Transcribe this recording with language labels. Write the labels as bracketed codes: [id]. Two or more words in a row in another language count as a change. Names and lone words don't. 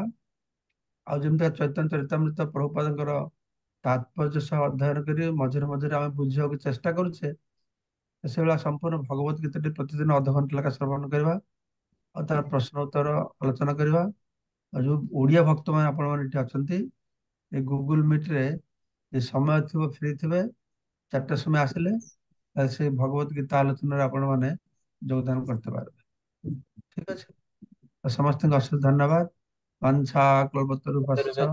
[or] ଆଉ ଯେମିତି ଚୈତନ୍ୟ ଚରିତାମୃତ ପ୍ରଭୁପାଦଙ୍କର ତାତ୍ପର୍ଯ୍ୟ ସହ ଅଧ୍ୟୟନ କରି ମଝିରେ ମଝିରେ ଆମେ ବୁଝିବାକୁ ଚେଷ୍ଟା କରୁଛେ, ସେଭଳିଆ ସମ୍ପୂର୍ଣ୍ଣ ଭଗବତ ଗୀତାଟି ପ୍ରତିଦିନ ଅଧଘଣ୍ଟା ଲେଖା ଶ୍ରବଣ କରିବା ଆଉ ତାର ପ୍ରଶ୍ନ ଉତ୍ତର ଆଲୋଚନା କରିବା। ଆଉ ଯୋଉ ଓଡିଆ ଭକ୍ତମାନେ ଆପଣମାନେ ଏଠି ଅଛନ୍ତି, ଏ ଗୁଗୁଲ ମିଟ୍ରେ ଯେ ସମୟ ଥିବ ଫ୍ରି ଥିବେ 4ଟା ସମୟ ଆସିଲେ ସେ ଭଗବତ ଗୀତା ଆଲୋଚନାରେ ଆପଣମାନେ ଯୋଗଦାନ [bn] করতে পারবে। ঠিক আছে, [or] ସମସ୍ତଙ୍କୁ ଅଶେଷ ଧନ୍ୟବାଦ। [sa] ବାଞ୍ଛା କଳ୍ପତରୁଭ୍ୟଶ୍ଚ